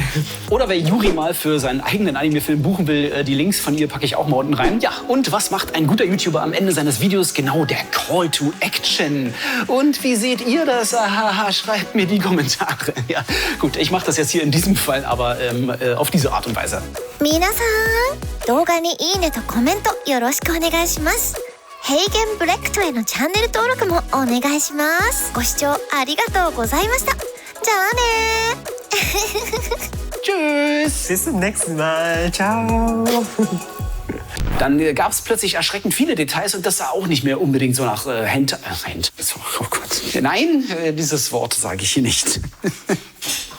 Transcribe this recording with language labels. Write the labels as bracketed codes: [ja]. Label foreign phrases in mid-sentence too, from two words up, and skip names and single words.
[de] Oder wer Yuri mal für seinen eigenen Anime-Film buchen will, die Links von ihr packe ich auch mal unten rein. Ja, und was macht ein guter YouTuber am Ende seines Videos? Genau, der [en] Call to Action. [de] Und wie seht ihr das? Ahaha, schreibt mir die Kommentare. Ja, gut, ich mache das jetzt hier in diesem Fall, aber auf diese Art und Weise. [ja] 皆さん、動画にいいねとコメントよろしくお願いします。ヘイゲンブレックトへのチャンネル登録もお願いします。ご視聴ありがとうございました。じゃあね [de] Tschüss. Bis zum nächsten Mal. Ciao. Dann gab es plötzlich erschreckend viele Details und das sah auch nicht mehr unbedingt so nach Oh Gott. Nein, dieses Wort sage ich hier nicht.